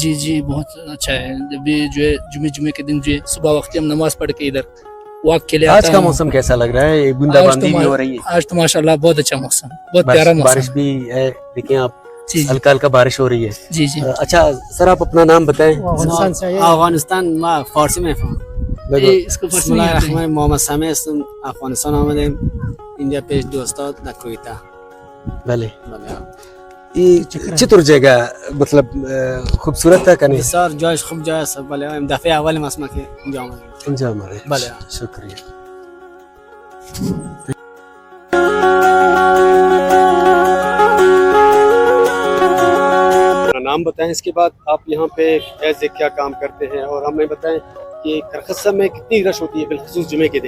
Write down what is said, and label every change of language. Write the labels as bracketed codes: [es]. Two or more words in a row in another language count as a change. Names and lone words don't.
[ur] جی بہت اچھا ہے. جب بھی جو ہے جمعے کے دن جو ہے صبح وقت ہم نماز پڑھ کے ادھر واک کے لیے آتا آج کا موسم کیسا لگ رہا ہے؟ بوندا باندی بھی ہو رہی ہے آج تو ماشاءاللہ بہت اچھا موسم, بہت پیارا موسم. بارش بھی ہے, دیکھیں آپ ہلکا ہلکا بارش ہو رہی ہے. جی اچھا سر آپ اپنا نام بتائیں. [fa] افغانستان ما فارسی میفهم. [ar] بسم الله الرحمن الرحیم. [fa] محمد سامی هستم, افغانستان آمدیم. اینجا پیش دوستات در کویتا. بله. [ur] یہ چطور جگہ مطلب خوبصورت ہے کہ نہیں؟ [fa] بسیار جایش خوب جای است. بله این دفعه اول ما که اینجا آمدیم. اینجا آمده. بله [ur] شکریہ. نام بتائیں, اس کے بعد آپ یہاں پہ ایسے کیا کام کرتے ہیں, اور ہمیں بتائیں کہ کرخسہ میں کتنی رش ہوتی ہے بالخصوص جمعے کے دن؟